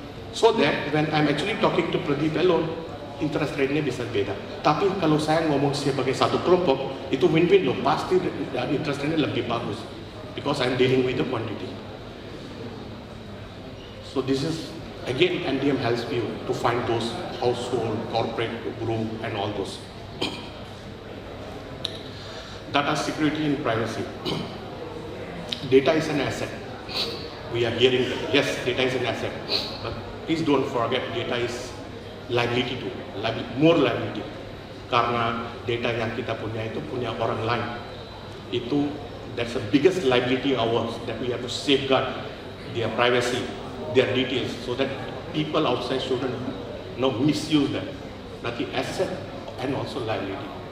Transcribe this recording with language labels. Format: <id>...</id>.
<en>So that when I'm actually talking to Pradeep alone, interest rate-nya</en> <id>bisa beda. Tapi kalau saya ngomong sebagai satu kelompok, itu win-win loh, pasti interest rate-nya lebih bagus.</id> <en>Because I'm dealing with the quantity. So this is, again, NDM helps you to find those household, corporate, group, and all those. Data security and privacy. Data is an asset. We are hearing that, yes, data is an asset. But please don't forget, data is liability too, more liability.</en> <id>Karena data yang kita punya itu punya orang lain.</id> <en>That's the biggest liability ours, that we have to safeguard their privacy, their details, so that people outside shouldn't misuse that. But the asset and also liability.</en>